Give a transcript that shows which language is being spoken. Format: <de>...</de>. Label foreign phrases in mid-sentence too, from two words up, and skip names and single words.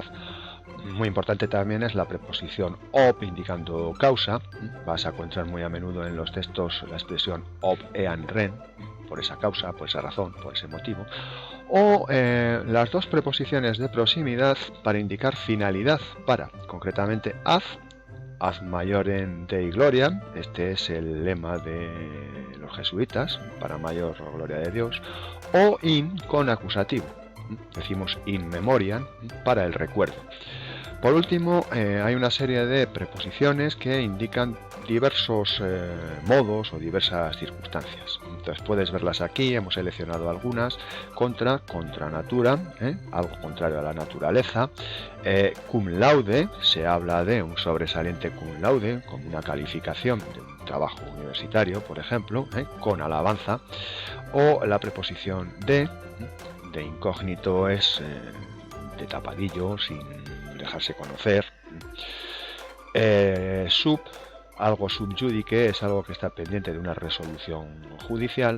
<es>Muy importante también es la preposición ob indicando causa. Vas a encontrar muy a menudo en los textos la expresión</es> <la>ob ean ren,</la> <es>por esa causa, por esa razón, por ese motivo. O las dos preposiciones de proximidad para indicar finalidad para, concretamente,</es> <la>ad maiorem Dei gloriam,</la> <es>este es el lema de los jesuitas, para mayor gloria de Dios, o in con acusativo, decimos</es> <la>in memoriam,</la> <es>para el recuerdo. Por último, hay una serie de preposiciones que indican diversos modos o diversas circunstancias. Entonces puedes verlas aquí, hemos seleccionado algunas.</es> <la>Contra natura,</la> <es>algo contrario a la naturaleza.</es> <la>Cum laude,</la> <es>se habla de un sobresaliente</es> <la>cum laude,</la> <es>como una calificación de un trabajo universitario, por ejemplo, con alabanza. O la preposición de incógnito es de tapadillo, sin dejarse conocer. Sub, algo</es> <la>sub judice,</la> <es>es algo que está pendiente de una resolución judicial.</es>